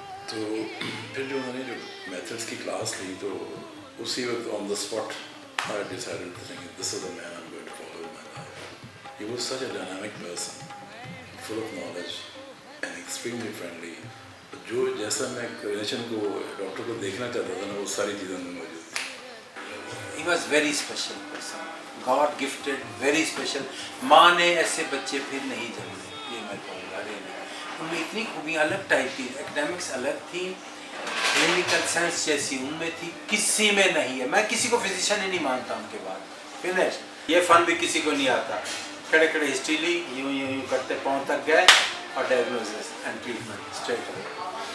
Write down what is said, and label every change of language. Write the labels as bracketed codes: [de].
[hi] तो फिर जो उन्होंने जो मैथड्स की क्लास ली तो उसी वक्त [en] On the spot I decided to think this is the man I am going to follow in my life. He was such a dynamic person, full of knowledge and extremely friendly. [hi] जो जैसा मैं clinician को, doctor को देखना चाहता था ना, वो सारी चीज़ें उनमें मौजूद थी। [en] He was very special person, God gifted, very special। [hi] माँ ने ऐसे बच्चे फिर नहीं जन्मे, ये मैं कहूँगा रियली। उनमें इतनी खूबियाँ अलग टाइप की, एकेडमिक्स अलग थी, क्लिनिकल साइंस जैसी उनमें थी, किसी में नहीं है। मैं किसी को फिजिशियन ही नहीं मानता उनके बाद, फिनिश। ये फन भी किसी को नहीं आता। खड़े खड़े हिस्ट्री ली, यूँ यूँ यूँ करते पाँव तक गए और [en] Diagnosis and treatment straight away.